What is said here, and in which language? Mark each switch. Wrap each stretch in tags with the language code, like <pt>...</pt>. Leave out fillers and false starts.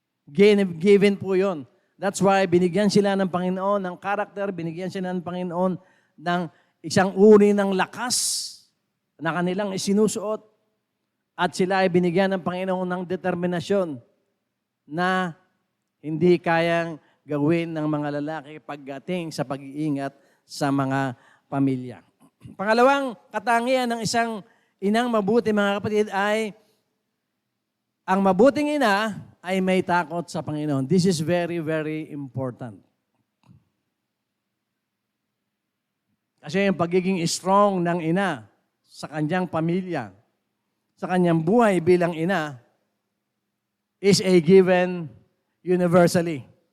<tl>Given po yun.</tl> <en>That's why</en> <tl>binigyan sila ng Panginoon ng karakter, binigyan sila ng Panginoon ng isang uri ng lakas na kanilang isinusuot at sila ay binigyan ng Panginoon ng determinasyon na hindi kayang gawin ng mga lalaki pagdating sa pag-iingat sa mga pamilya. Pangalawang katangian ng isang inang mabuti, mga kapatid, ay ang mabuting ina ay may takot sa Panginoon.</tl> <en>This is very, very important.</en> <tl>Kasi yung pagiging strong ng ina sa kanyang pamilya, sa kanyang buhay bilang ina,</tl> <en>is a given universally.</en>